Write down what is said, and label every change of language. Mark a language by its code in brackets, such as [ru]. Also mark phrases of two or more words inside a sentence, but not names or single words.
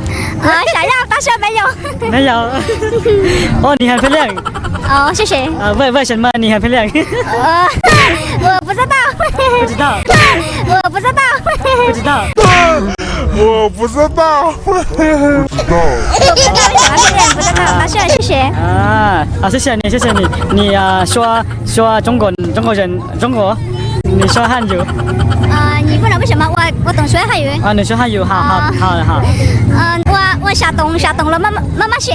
[zh] 想要，但是沒有。沒有。哦，你很漂亮。哦，謝謝。為什麼你很漂亮？我不知道。不知道。我不知道。不知道。我不知道。謝謝。謝謝你。你說中國人，你說漢語。你不能為什麼？我懂說漢語。你說漢語，好。我下懂了媽媽寫。